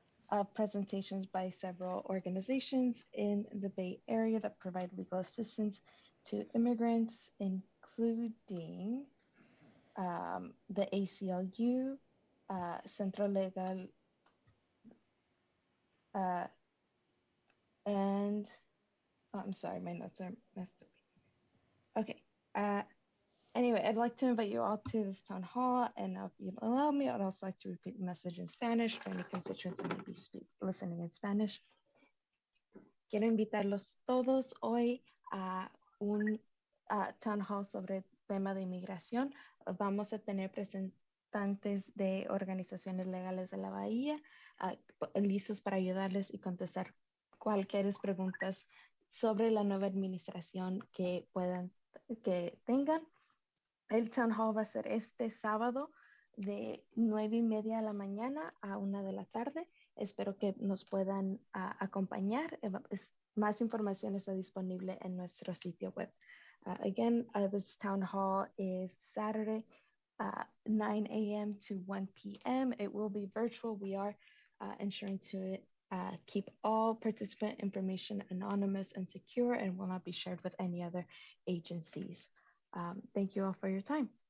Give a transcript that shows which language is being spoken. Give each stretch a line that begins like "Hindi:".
English: of presentations by several organizations in the Bay Area that provide legal assistance to immigrants, including the ACLU, Centro Legal, and I'm sorry, my notes are messed up. Okay. Anyway, I'd like to invite you all to this town hall, and if you allow me, I'd also like to repeat the message in Spanish for any constituents that may be listening in Spanish.
Spanish: Quiero invitarlos todos hoy a un town hall sobre el tema de inmigración. Vamos a tener representantes de organizaciones legales de la Bahía listos para ayudarles y contestar cualquier preguntas sobre la nueva administración que tengan. El town hall va a ser este sábado de 9:30 de la mañana a 1 de la tarde. Espero que nos puedan acompañar. Más información está disponible en nuestro sitio web.
English: Again, this town hall is Saturday, 9 a.m. to 1 p.m. It will be virtual. We are ensuring to keep all participant information anonymous and secure and will not be shared with any other agencies. Thank you all for your time.